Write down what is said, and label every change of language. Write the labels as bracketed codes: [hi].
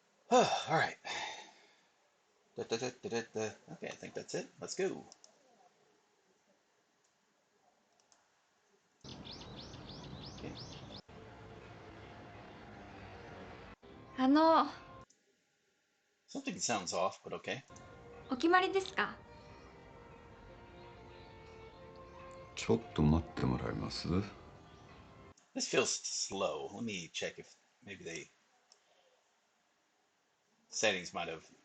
[en] All right. Okay, I think that's it. Let's go. Okay. Something sounds off, but okay. [ja] お決まりですか？ちょっと待ってもらえます？ [en] This feels slow. Let me check if maybe settings might have.